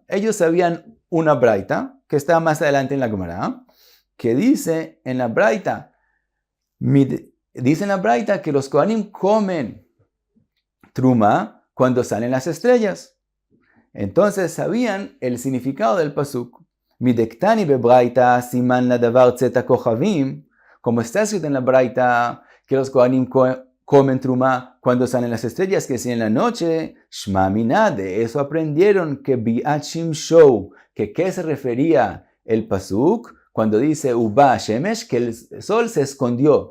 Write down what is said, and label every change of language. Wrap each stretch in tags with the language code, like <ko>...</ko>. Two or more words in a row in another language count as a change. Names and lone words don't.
<es>Ellos sabían una braita, que está más adelante en la Gemara, que dice en la braita, que los Kohanim comen truma cuando salen las estrellas. Entonces sabían el significado del pasuk.</es> <arc>מדקתני בברייתא סימן לדבר צאת כוכבים,</arc> <es>como está escrito en la braita que los Kohanim comen truma cuando salen las estrellas, que si en la noche,</es> <arc>שמע מינה,</arc> <es>de eso aprendieron que</es> <he>ביאת שמשו,</he> <es>que qué se refería el pasuk cuando dice</es> <he>ובא שמש,</he> <es>que el sol se escondió.</es>